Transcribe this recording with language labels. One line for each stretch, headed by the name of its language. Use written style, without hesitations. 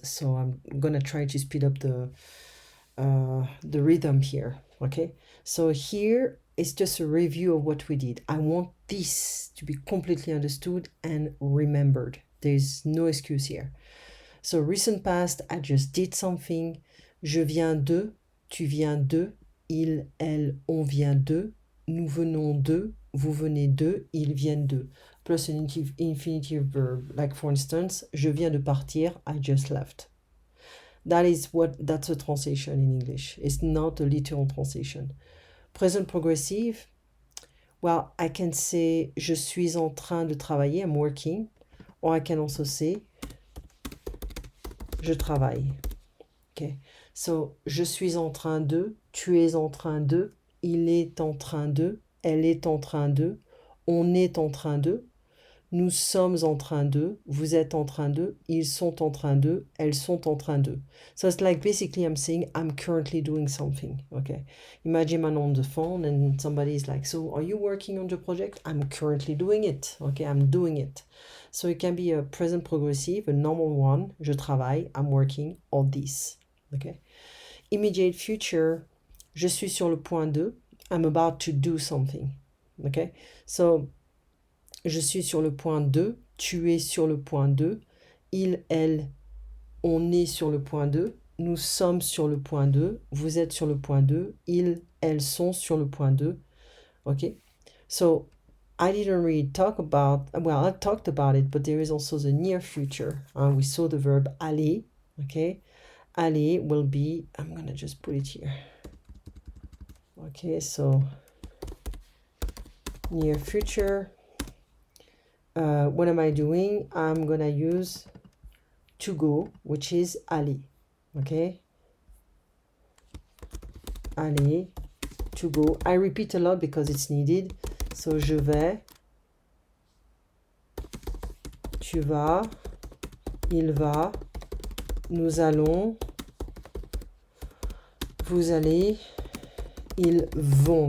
English: So I'm gonna try to speed up the rhythm here. Okay. So here is just a review of what we did. I want this to be completely understood and remembered. There's no excuse here. So recent past, I just did something.
French: Je viens de, tu viens de, il, elle, on vient de, nous venons de, vous venez de, ils viennent de.
English: Plus an infinitive verb. Like for instance,
French: je viens de partir,
English: I just left. That's a translation in English. It's not a literal translation. Present progressive, well, I can say
French: je suis en train de travailler,
English: I'm working. Or I can also say
French: je travaille.
English: Okay.
French: So, je suis en train de, tu es en train de, il est en train de, elle est en train de, on est en train de, nous sommes en train de, vous êtes en train de, ils sont en train de, elles sont en train de.
English: So it's like basically I'm saying I'm currently doing something. Okay. Imagine I'm on the phone and somebody is like, so are you working on the project? I'm currently doing it. Okay, I'm doing it. So it can be a present progressive, a normal one,
French: je travaille,
English: I'm working, or this. Okay. Immediate future,
French: je suis sur le point de,
English: I'm about to do something. Okay.
French: So, je suis sur le point de, tu es sur le point de, il, elle, on est sur le point de, nous sommes sur le point de, vous êtes sur le point de, ils, elles sont sur le point de.
English: Okay. So, I didn't really talk about, well, I talked about it, but there is also the near future. We saw the verb aller. Okay. Aller will be, I'm gonna just put it here. Okay, so near future. What am I doing? I'm gonna use to go, which is aller. Okay, aller, to go. I repeat a lot because it's needed.
French: So je vais, tu vas, il va, nous allons, vous allez, ils vont.